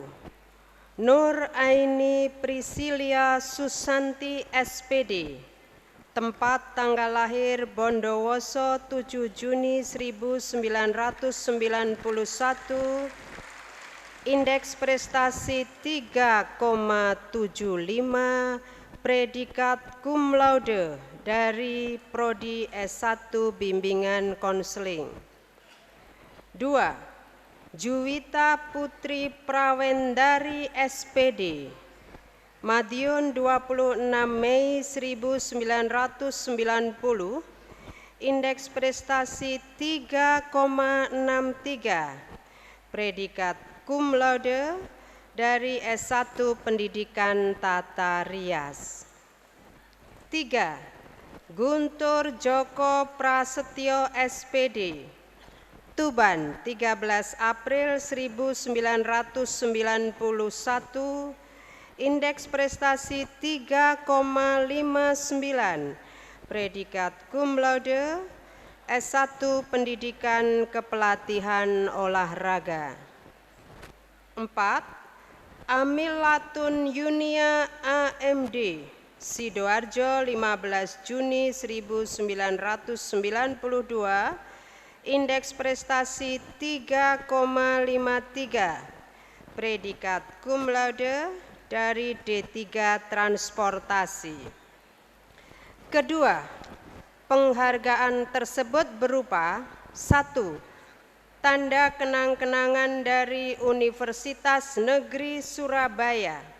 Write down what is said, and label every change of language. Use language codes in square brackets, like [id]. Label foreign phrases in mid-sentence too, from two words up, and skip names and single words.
[id] Nur Aini Priscilia Susanti SPD, tempat tanggal lahir Bondowoso 7 Juni 1991, indeks prestasi 3,75, predikat [la] cum laude [id] dari Prodi S1 Bimbingan Konseling. 2. Juwita Putri Prawendari SPD, Madiun 26 Mei 1990, indeks prestasi 3,63, predikat [la] cum laude [id] dari S1 Pendidikan Tata Rias. 3. Guntur Joko Prasetyo SPD, Tuban 13 April 1991, indeks prestasi 3,59, predikat [la] cum laude, [id] S1 Pendidikan Kepelatihan Olahraga. 4. Amilatun Yunia AMD, Sidoarjo 15 Juni 1992, indeks prestasi 3,53, predikat [la] cum laude [id] dari D3 Transportasi. Kedua, penghargaan tersebut berupa 1. Tanda kenang-kenangan dari Universitas Negeri Surabaya.